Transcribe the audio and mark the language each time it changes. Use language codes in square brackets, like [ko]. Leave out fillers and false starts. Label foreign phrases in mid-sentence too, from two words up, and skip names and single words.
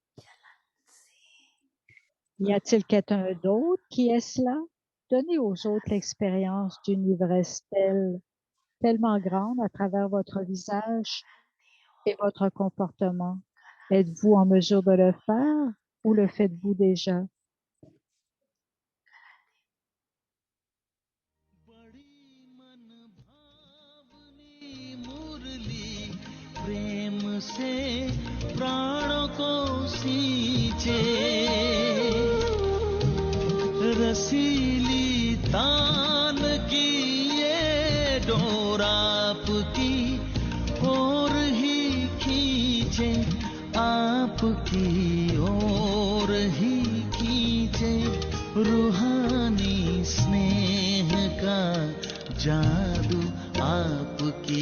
[fr] Y a-t-il quelqu'un d'autre qui est cela? Donnez aux autres l'expérience d'une ivresse tellement grande à travers votre visage et votre comportement. Êtes-vous en mesure de le faire ou le faites-vous déjà? [hi] प्रेम से प्राणों को सींचे रसीली तान की ये डोर आपकी ओर ही खींचे आपकी ओर ही खींचे रूहानी स्नेह का जादू आप